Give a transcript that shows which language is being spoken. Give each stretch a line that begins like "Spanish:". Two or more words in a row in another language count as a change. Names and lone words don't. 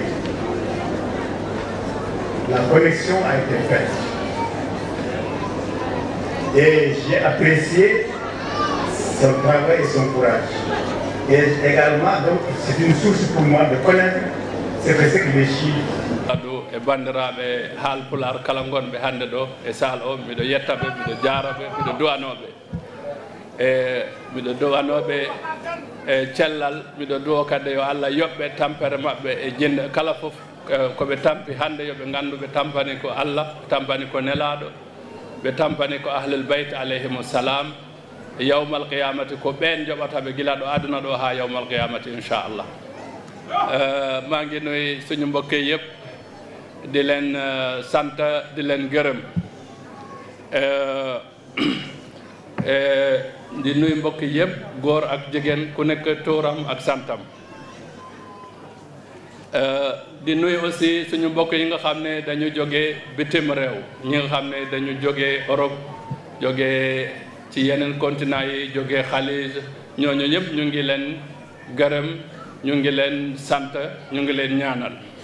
French: La connexion a été faite. Et j'ai apprécié son travail et son courage. Et également, donc, c'est une source pour moi de connaître ce que c'est que les chiffres.
Fula: E bandiraɓe haalpular kala gonɓe hannde ɗo e sahal o miɗo yettaɓe miɗo jaraɓe miɗo duwanoɓe miɗo duwanoɓe e cellal miɗo duwo kadi yo Allah yoɓɓe tampere maɓɓe e jinde kala fof koɓe tampi hannde yoɓe nganndu ɓe tampani ko Allah ɓe tampani ko nelaɗo ɓe tampani ko
Arabic: أهل البيت عليهم السلام يوم القيامة
Fula: ko ɓen joɓataɓe gila ɗo aduna ɗo ha
Arabic: يوم القيامة
Fula: inchallah
Wolof: maa ngi nuy suñu mbokk yëpp di leen sant di leen gërëm di nuy mbokk yëpp góor ak jigéen ku nekk tuuram ak santam di nuy aussi suñu mbokk yi nga xam ne dañu jógee bitim réew ñi nga xam ne dañu jógee Europe jógee ci yeneen continent yi jógee Xalij ñooñu ñëpp ñu ngi leen gërëm ñu ngi leen sant ñu ngi leen ñaanal